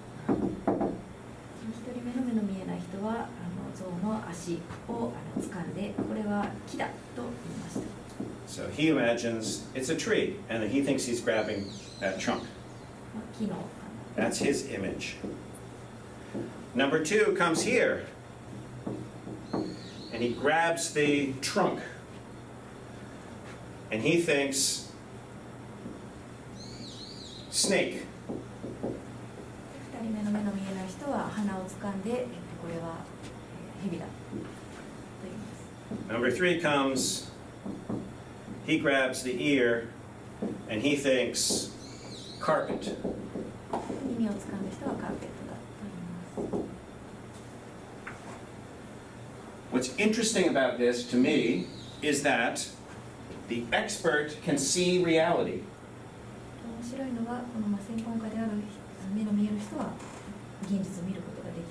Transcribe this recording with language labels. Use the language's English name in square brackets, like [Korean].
[Japanese] 1人目の目の見えない人は象の足を掴んで、これは木だと言いました。 [English] So he imagines it's a tree, and he thinks he's grabbing that trunk. [Japanese] 木の [English] That's his image. Number two comes here, and he grabs the trunk, and he thinks snake. [Japanese] 2人目の目の見えない人は鼻を掴んで、これは蛇だと言います。 [English] Number three comes, he grabs the ear, and he thinks carpet. [Japanese] 耳を掴んだ人はカーペットだと言います。 [English] What's interesting about this to me is that the expert can see reality. [Japanese] 面白いのはこの専門家である目の見える人は現実を見ることが